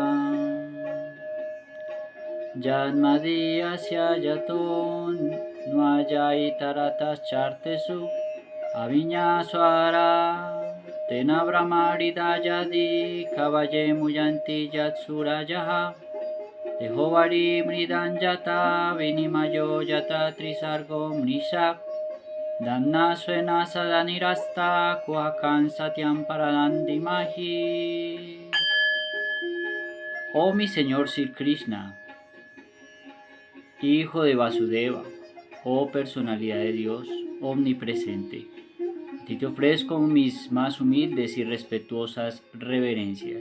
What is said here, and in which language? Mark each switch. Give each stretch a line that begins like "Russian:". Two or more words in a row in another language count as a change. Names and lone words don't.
Sanskrit: जन्माद्यस्य यतोऽन्वयादितरतश्चार्थेष्वभिज्ञः स्वराट् तेने ब्रह्म हृदा य आदिकवये मुह्यन्ति यत्सूरयः तेजोवारिमृदां यथा विनिमयो यत्र त्रिसर्गोऽमृषा धाम्ना स्वेन सदा निरस्तकुहकं सत्यं परं धीमहि.
Spanish: Oh mi Señor Sri Krishna, Hijo de Vasudeva, oh personalidad de Dios omnipresente, a ti te ofrezco mis más humildes y respetuosas reverencias.